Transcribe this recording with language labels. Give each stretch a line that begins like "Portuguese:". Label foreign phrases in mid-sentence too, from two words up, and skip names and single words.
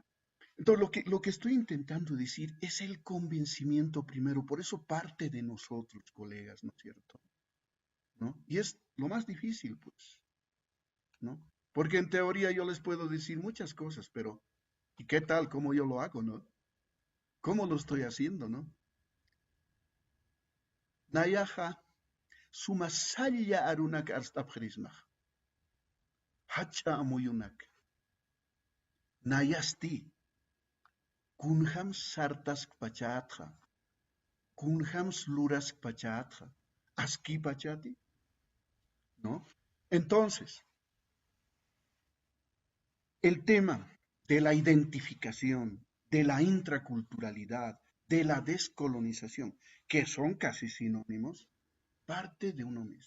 Spanish: Bueno, Entonces, lo que estoy intentando decir es el convencimiento primero, por eso parte de nosotros, colegas, ¿no es cierto? ¿No? Y es lo más difícil, pues, ¿no? Porque en teoría yo les puedo decir muchas cosas, pero ¿y qué tal cómo yo lo hago, no? ¿Cómo lo estoy haciendo, no?
Aymara: Nayaja, sumasalla arunak arstapjerismaj, hacha amuyunak, nayasti, kunham sartas pachatra, kunham sluras pachatra, aski pachati,
Spanish: ¿no? Entonces, el tema de la identificación, de la intraculturalidad, de la descolonización, que son casi sinónimos, parte de uno mismo.